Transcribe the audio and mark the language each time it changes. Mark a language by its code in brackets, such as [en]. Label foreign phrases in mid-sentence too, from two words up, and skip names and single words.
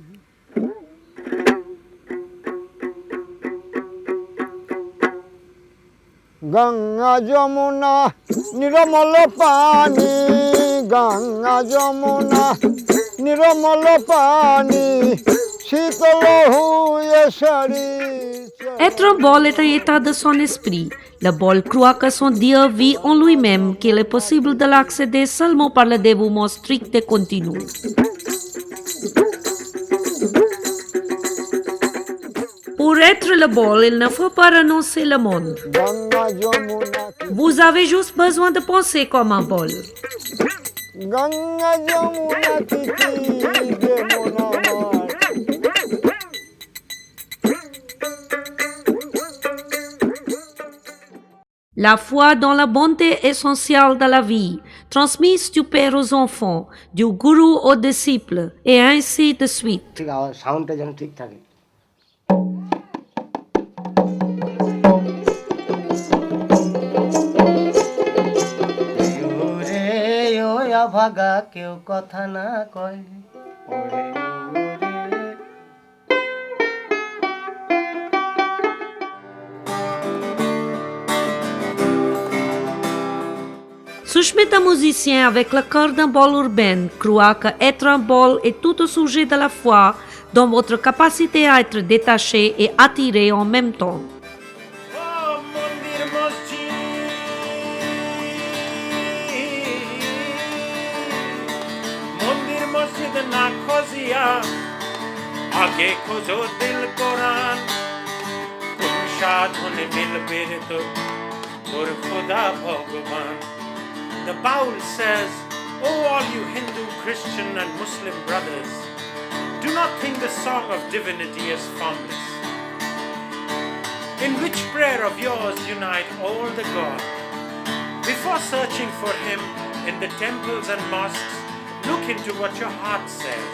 [hi] गंगा यमुना निर्मल पानी, गंगा यमुना निर्मल पानी, शीतल हुए शरीर। [fr] Être un bol est un état de son esprit. Le bol croit que son Dieu vit en lui-même, qu'il est possible de l'accéder seulement par le dévouement strict et continu. Pour être le bol, il ne faut pas renoncer le monde. [bn] গঙ্গা যমুনা [fr] Vous avez juste besoin de penser comme un bol. [bn] গঙ্গা যমুনা তিথি যেমন আমার [fr] La foi dans la bonté essentielle de la vie, transmise du père aux enfants, du gourou aux disciples, et ainsi de suite. [bn] ঠিক আওয়াজ সাউন্ডটা যেন ঠিক থাকে। ওরে ও ভাগা কেউ কথা না কয় ওরে ওরে [fr] Sushmita musicien avec le cœur d'un bol urbain croit que être un bol est tout au sujet de la foi dans votre capacité à être détaché et attiré en même temps. [bn] মন্দির মসজিদ মন্দির মসজিদ না খোঁজিয়া আগে খোঁজো দিল কোরআন কোন সাধনে মিলবে রে তোর খোদা ভগবান [en] The Baul says, "Oh, all you Hindu, Christian and Muslim brothers, do not think the song of divinity is formless. In which prayer of yours unite all the God? Before searching for Him in the temples and mosques, look into what your heart says.